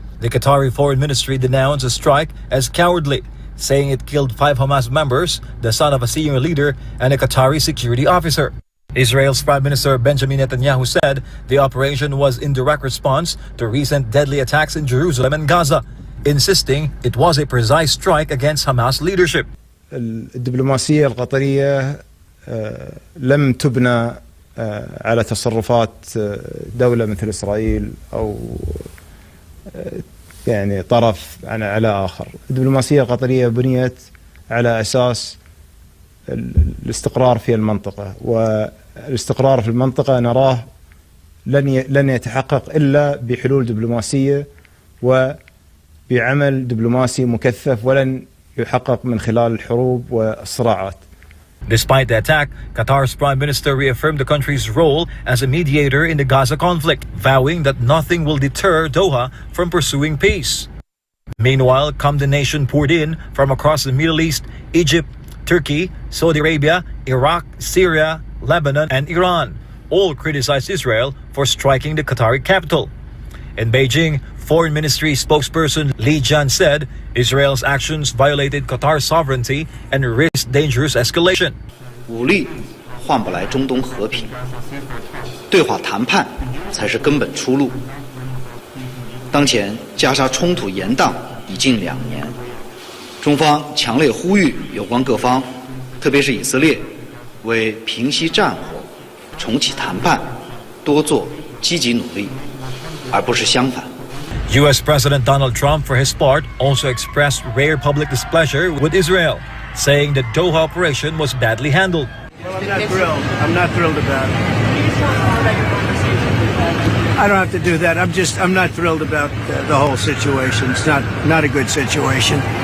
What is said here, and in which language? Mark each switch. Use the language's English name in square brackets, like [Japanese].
[English] The Qatari Foreign Ministry denounced the strike as cowardly, saying it killed 5 Hamas members, the son of a senior leader, and a Qatari security officer. Israel's Prime Minister Benjamin Netanyahu said the operation was in direct response to recent deadly attacks in Jerusalem and Gaza, insisting it was a precise strike against Hamas leadership. [Arabic] الدبلوماسية القطرية لم تبنى على تصرفات دولة مثل إسرائيل أو يعني طرف على آخر. الدبلوماسية القطرية بنيت على أساس الاستقرار في المنطقة، والاستقرار في المنطقة نراه لن يتحقق إلا بحلول دبلوماسية وبعمل دبلوماسي مكثف، ولن يحقق من خلال الحروب والصراعات. [English] Despite the attack, Qatar's Prime Minister reaffirmed the country's role as a mediator in the Gaza conflict, vowing that nothing will deter Doha from pursuing peace. Meanwhile, condemnation poured in from across the Middle East, Egypt, Turkey, Saudi Arabia, Iraq, Syria, Lebanon, and Iran all criticized Israel for striking the Qatari capital. In Beijing, Foreign Ministry spokesperson Li Jian said Israel's actions violated Qatar's sovereignty and risked dangerous escalation. [Chinese] 武力换不来中东和平，对话谈判才是根本出路。当前加沙冲突延宕已近2年，中方强烈呼吁有关各方，特别是以色列，为平息战火、重启谈判多做积极努力，而不是相反。 [English] U.S. President Donald Trump, for his part, also expressed rare public displeasure with Israel, saying the Doha operation was badly handled. Well, I'm not thrilled. I'm not thrilled about it. I don't have to do that. I'm not thrilled about the whole situation. It's not a good situation.